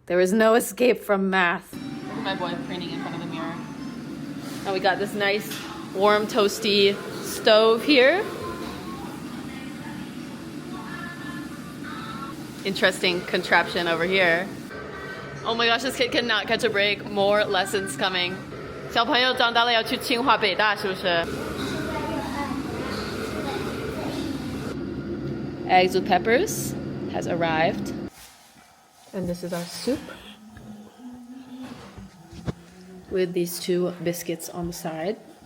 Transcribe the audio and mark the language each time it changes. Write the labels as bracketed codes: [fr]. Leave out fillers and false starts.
[en] There is no escape from math. Look at my boy preening in front of the mirror. And we got this nice, warm, toasty stove here. Interesting contraption over here. Oh my gosh, this kid cannot catch a break. More lessons coming. [zh] 小朋友长大了要去清华北大，是不是？ [en] Eggs with peppers has arrived. And this is our soup. With these two biscuits on the side.